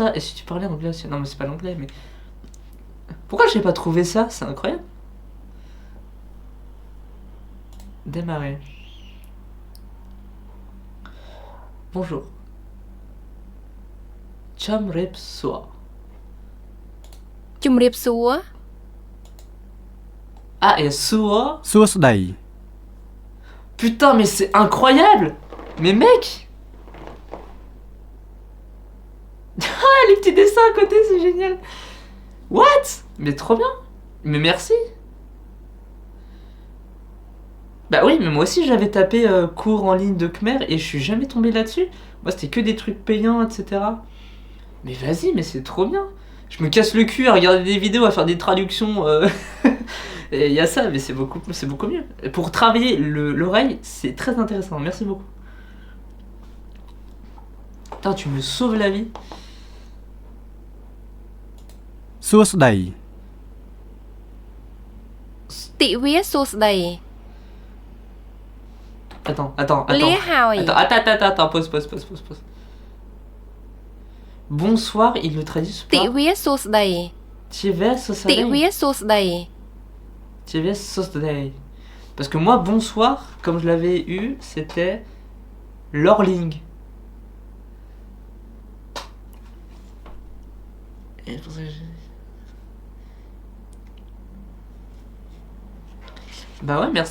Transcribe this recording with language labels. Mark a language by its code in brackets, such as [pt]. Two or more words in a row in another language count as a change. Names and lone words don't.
[fr] Et si tu parlais anglais aussi? Non, mais c'est pas l'anglais, mais. Pourquoi j'ai pas trouvé ça? C'est incroyable. Démarrer. Bonjour. [km] ជំ រាប សួរ. ជំរាបសួរ [fr] Ah, et Soa. [km] សួស្តី [fr] Putain, mais c'est incroyable! Mais mec! Ah, les petits dessins à côté, c'est génial! What? Mais trop bien! Mais merci! Bah oui, mais moi aussi j'avais tapé cours en ligne de Khmer et je suis jamais tombé là-dessus. Moi c'était que des trucs payants, etc. Mais vas-y, mais c'est trop bien! Je me casse le cul à regarder des vidéos, à faire des traductions. Et il y a ça, mais c'est beaucoup mieux. Et pour travailler l'oreille, c'est très intéressant. Merci beaucoup. Putain, tu me sauves la vie. [km] សួស្តី ទិវាសួស្តី [fr] Attends. [km] លាហើយ [fr] Attends, pause. Bonsoir, il le traduit [km] ទិ [fr] par [km] វាសួស្តី Tives ទិ Sosadei. វាសួស្តី ទិវា សួស្តី. [fr] Parce que moi, bonsoir, comme je l'avais eu, c'était Lorling. Et pour ça, bah ouais, merci.